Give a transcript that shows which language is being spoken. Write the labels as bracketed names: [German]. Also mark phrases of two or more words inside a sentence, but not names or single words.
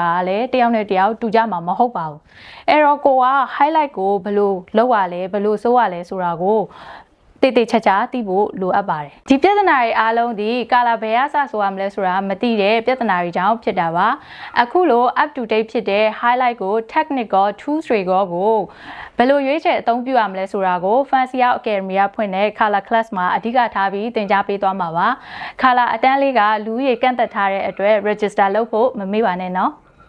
[Burmese] ကလည်းတယောက်နဲ့တယောက်တူကြမှာမဟုတ်ပါဘူးအဲ့တော့ကိုက highlight ကိုဘယ်လိုလုပ်ရလဲဘယ်လိုဆိုးရ လဲဆိုတာကိုတေးသေးချာချာသိဖို့လိုအပ်ပါတယ်ဒီပြဿနာတွေအားလုံးဒီကာလာဘယ်အစဆိုရမလဲဆိုတာမသိတဲ့ပြဿနာတွေကြောင့်ဖြစ်တာပါအခုလို [English] up to date [Burmese] ဖြစ်တဲ့ highlight ကို [English] technical tools [Burmese] တွေကိုဘယ်လိုရွေးချယ်အသုံးပြုရမလဲဆိုတာကို Fancy Out Academy ကဖွင့်တဲ့ [English] color class [Burmese] မှာအဓိကထားပြီးသင်ကြားပေးသွားမှာပါ color အတန်းလေးကလူကြီးကန့်သက်ထားတဲ့အတွက် register လုပ်ဖို့မမေ့ပါနဲ့နော်